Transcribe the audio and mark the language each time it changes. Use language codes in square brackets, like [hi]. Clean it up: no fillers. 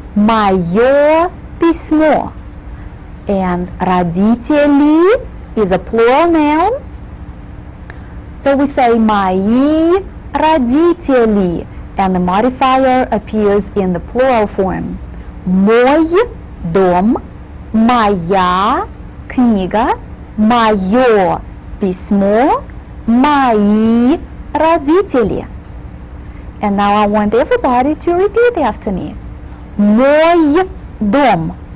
[ru] Мое письмо. [en] And родители is a plural noun, so we say [ru] мои родители. [en] And the modifier appears in the plural form. [ru] Мой дом, моя книга, мое письмо, мои родители. [en] And now I want everybody to repeat after me. [ru] Мой дом.